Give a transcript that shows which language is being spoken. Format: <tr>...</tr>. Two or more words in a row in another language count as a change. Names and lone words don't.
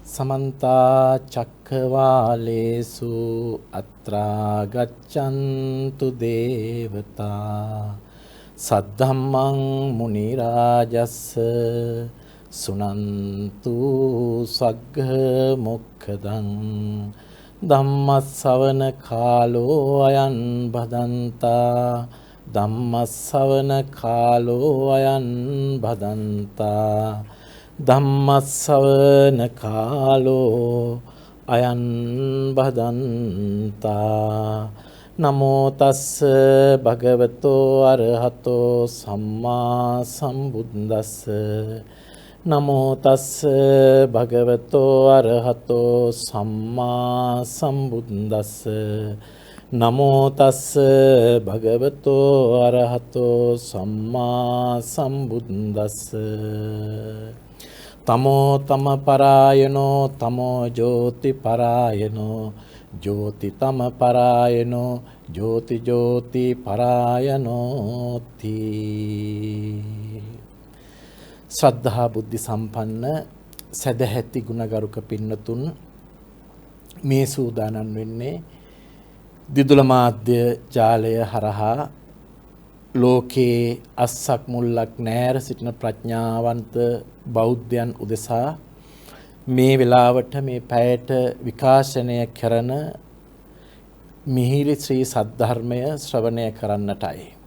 <pi>समन्ता चक्रवालेषु अत्रा गच्छन्तु देवता सद्धम्मं मुनिराजस्स सुनन्तु सग्ग मोक्षदं ධම්මස්සවන කාලෝ අයං භදන්තා ධම්මස්සවන කාලෝ අයං භදන්තා ධම්මස්සවන කාලෝ අයං භදන්තා නමෝ තස්ස භගවතෝ අරහතෝ සම්මා සම්බුද්දස්ස නමෝ තස්ස භගවතෝ අරහතෝ සම්මා සම්බුද්දස්ස නමෝ තස්ස භගවතෝ අරහතෝ සම්මා සම්බුද්දස්ස තමෝ තම පරායනෝ තමෝ ජෝති පරායනෝ ජෝති තම පරායනෝ ජෝති ජෝති පරායනෝති.</pi> <si>ශ්‍රද්ධා බුද්ධි සම්පන්න සදැහැති ගුණගරුක පින්නතුන් මේ සූදානම් වෙන්නේ දිදුල මාධ්‍ය ජාලය හරහා ලෝකේ අස්සක් මුල්ලක් නැර සිටින ප්‍රඥාවන්ත බෞද්ධයන් උදෙසා මේ වෙලාවට මේ පැයට විකාශනය කරන මිහිරි ශ්‍රී සද්ධර්මය ශ්‍රවණය කරන්නටයි.</si>